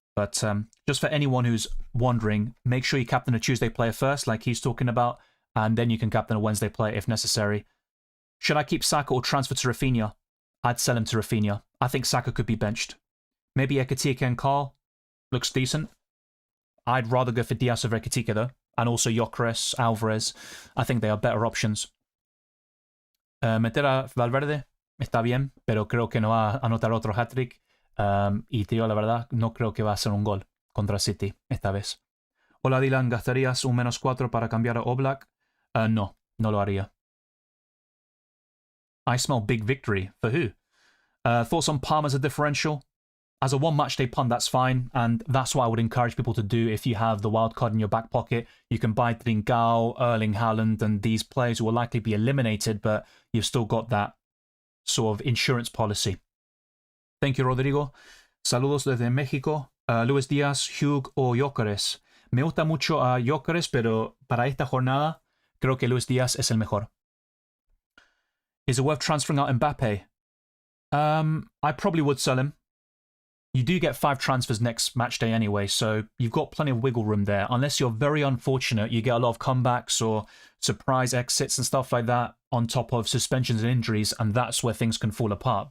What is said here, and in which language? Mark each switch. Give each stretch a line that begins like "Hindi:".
English: But just for anyone who's wondering, make sure you captain a Tuesday player first, like he's talking about, and then you can captain a Wednesday player if necessary. Should I keep Saka or transfer to Rafinha? I'd sell him to Rafinha. I think Saka could be benched. Maybe Ekitike and Carl. Looks decent. I'd rather go for Diaz over Ekitike though. And also Gyökeres, Alvarez. I think they are better options.
Spanish: Meter a Valverde está bien, pero creo que no va a anotar otro hat-trick. Y te digo la verdad, no creo que va a ser un gol contra City esta vez. Hola Dylan, ¿gastarías un -4 para cambiar a Oblak? No, no lo haría.
English: I smell big victory. For who? Thoughts on Palm as a differential? As a one matchday punt, that's fine, and that's what I would encourage people to do if you have the wildcard in your back pocket. You can buy Trincao, Erling Haaland, and these players who will likely be eliminated, but you've still got that sort of insurance policy. Thank you,
Spanish: Rodrigo. Saludos desde México. Luis Díaz, Hugh o Gyökeres. Me gusta mucho a Gyökeres, pero para esta jornada creo que Luis Díaz es el mejor.
English: Is it worth transferring out Mbappe? I probably would sell him. You do get 5 transfers next match day anyway, so you've got plenty of wiggle room there. Unless you're very unfortunate, you get a lot of comebacks or surprise exits and stuff like that on top of suspensions and injuries, and that's where things can fall apart.